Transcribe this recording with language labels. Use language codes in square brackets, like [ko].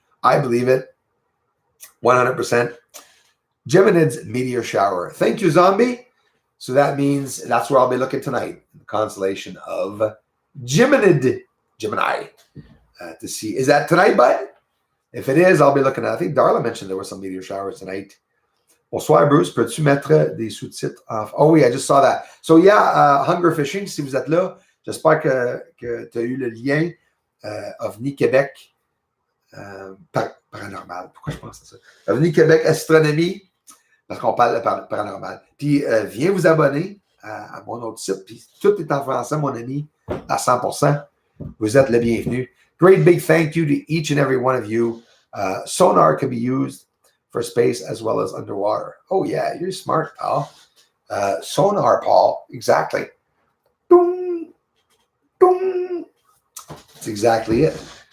[en] I believe it, 100%. Geminids meteor shower. Thank you, Zombie. So that means that's where I'll be looking tonight, the constellation of Gemini, to see. Is that tonight, bud? If it is, I'll be looking at, I think Darla mentioned there were some meteor showers tonight. [fr] Bonsoir, Bruce. Peux-tu mettre des sous-titres en... Oh oui, [en] I just saw that. So yeah, [fr] Hunger Fishing, si vous êtes là, j'espère que tu as eu le lien OVNI Québec paranormal. Pourquoi je pense à ça? OVNI Québec Astronomie, parce qu'on parle de paranormal. Puis viens vous abonner à mon autre site. Puis tout est en français, mon ami, à 100%. Vous êtes le bienvenu. [en] Great big thank you to each and every one of you. Sonar can be used for space as well as underwater. Oh yeah, you're smart, pal. Sonar, Paul. Exactly. Boom, boom. That's exactly it.